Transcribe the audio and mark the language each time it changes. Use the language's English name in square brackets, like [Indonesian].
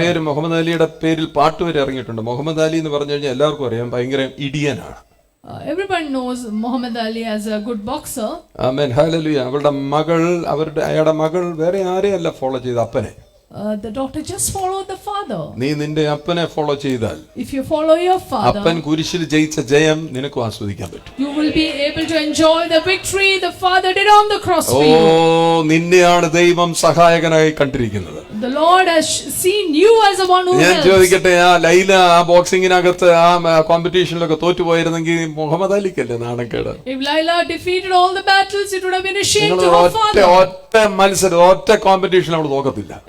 [Malayalam] പേര്, മുഹമ്മദ് അലിയുടെ പേരിൽ പാട്ട് വരെ ഇറങ്ങിയിട്ടുണ്ട്. മുഹമ്മദ് അലി എന്ന് പറഞ്ഞു കഴിഞ്ഞാൽ എല്ലാവർക്കും അറിയാം ഭയങ്കര ഇടിയനാണ്. [English] Everyone knows Muhammad Ali as a good boxer. [Malayalam] Amen hallelujah. അവളുടെ മകൾ, അയാളുടെ മകൾ വേറെ ആരെയല്ല ഫോളോ ചെയ്ത അപ്പനെ. [English] The daughter just followed the father. [Malayalam] നീ നിന്റെ അപ്പനെ ഫോളോ ചെയ്താൽ [English] If you follow your father, [Malayalam] അപ്പൻ കുരിശിൽ ജയിച്ച ജയം നിനക്ക് ആസ്വദിക്കാൻ പറ്റും. [English] you will be able to enjoy the victory the father did on the cross oh, for you. [Malayalam] നിന്നെയാണ് ദൈവം സഹായകനായി കണ്ടിരിക്കുന്നത്. [English] The Lord has seen you as the one who [Malayalam] ഞാൻ [English] helps. [Malayalam] ചോദിക്കട്ടെ, ആ ലൈല ആ ബോക്സിങ്ങിനകത്ത് ആ കോമ്പറ്റീഷനിലൊക്കെ തോറ്റുപോയിരുന്നെങ്കിൽ മുഹമ്മദ് അലിക്കല്ലേ നാണക്കേട്? [English] If Laila defeated all the battles, it would have been a shame [Malayalam] നിങ്ങൾ [English] to her father. [Malayalam] ഒറ്റ മത്സരം, ഒറ്റ കോമ്പറ്റീഷൻ അവൾ നോക്കത്തില്ല.